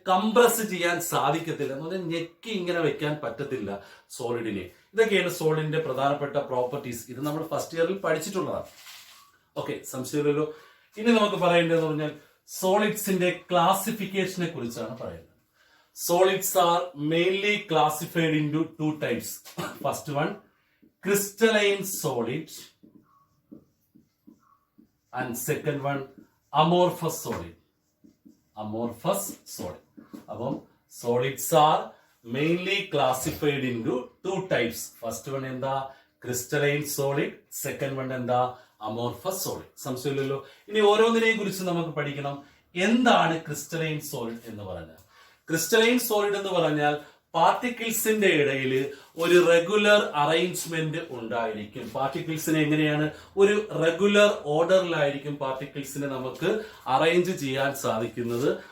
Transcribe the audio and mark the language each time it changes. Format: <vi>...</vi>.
<ml>Compress ചെയ്യാൻ സാധിക്കത്തില്ല എന്ന് പറഞ്ഞാൽ ഞെക്കി ഇങ്ങനെ വെക്കാൻ പറ്റത്തില്ല സോളിഡിനെ. ഇതൊക്കെയാണ് സോളിഡിന്റെ പ്രധാനപ്പെട്ട പ്രോപ്പർട്ടീസ്. ഇത് നമ്മൾ ഫസ്റ്റ് ഇയറിൽ പഠിച്ചിട്ടുള്ളതാണ്. ഓക്കെ, സംശയമില്ലല്ലോ. ഇനി നമുക്ക് പറയേണ്ടതെന്ന് പറഞ്ഞാൽ സോളിഡ്സിന്റെ ക്ലാസിഫിക്കേഷനെ കുറിച്ചാണ് പറയുന്നത്.</ml> <en>Solids are mainly classified into 2 types. First one, crystalline solid, and second one, amorphous solid. Amorphous solid. Above, solids are mainly classified into 2 types. First one in the crystalline solid, second one in the amorphous solid.</en> <ml>സംശയമില്ലല്ലോ. ഇനി ഓരോന്നിനെയും കുറിച്ച് നമുക്ക് പഠിക്കണം. എന്താണ് crystalline solid എന്ന് പറഞ്ഞാൽ? Crystalline solid എന്ന് പറഞ്ഞാൽ പാർട്ടിക്കിൾസിന്റെ ഇടയിൽ ഒരു റെഗുലർ അറേഞ്ച്മെന്റ് ഉണ്ടായിരിക്കും. പാർട്ടിക്കിൾസിനെ എങ്ങനെയാണ്? ഒരു റെഗുലർ ഓർഡറിലായിരിക്കും പാർട്ടിക്കിൾസിനെ നമുക്ക് അറേഞ്ച് ചെയ്യാൻ സാധിക്കുന്നത്.</ml>